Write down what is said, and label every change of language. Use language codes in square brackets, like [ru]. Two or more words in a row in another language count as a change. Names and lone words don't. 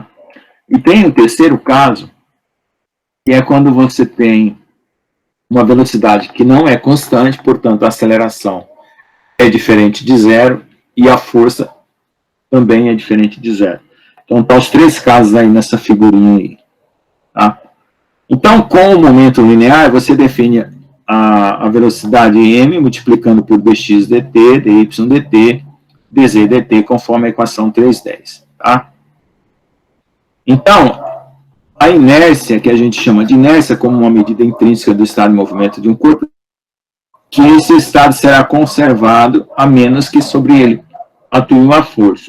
[pt] E tem o terceiro caso, que é quando você tem uma velocidade que não é constante, portanto, a aceleração é diferente de 0 e a força também é diferente de 0. Então, tá os 3 casos aí nessa figurinha aí. Tá? Então, com o momento linear, você define a velocidade m multiplicando por dx dt, dy dt, dz dt, conforme a equação 3.10. Tá? Então, a inércia, que a gente chama de inércia como uma medida intrínseca do estado de movimento de um corpo, que esse estado será conservado a menos que sobre ele atue uma força.